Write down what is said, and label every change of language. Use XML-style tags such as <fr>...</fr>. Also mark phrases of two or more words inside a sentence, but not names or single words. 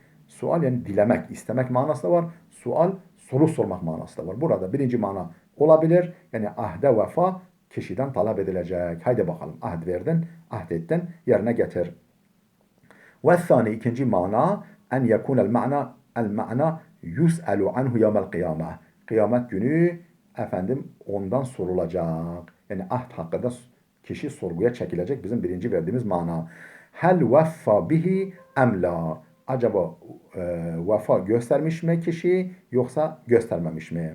<tr>Sual yani dilemek, istemek manası da var. Soru sormak manası da var. Burada birinci mana olabilir. Yani ahde vefa kişiden talep edilecek. Haydi bakalım ahd verdin, ahd ettin, yerine getir.</tr> <ar>والثاني</ar> <tr>ikinci mana</tr> <ar>أن يكون المعنى يسأل عنه يوم القيامة.</ar> <tr>Kıyamet günü efendim ondan sorulacak. Yani ahd hakkında kişi sorguya çekilecek. Bizim birinci verdiğimiz mana.</tr> <ar>هل وفى به أم لا.</ar> <tr>Acaba vefa göstermiş mi kişi yoksa göstermemiş mi?</tr>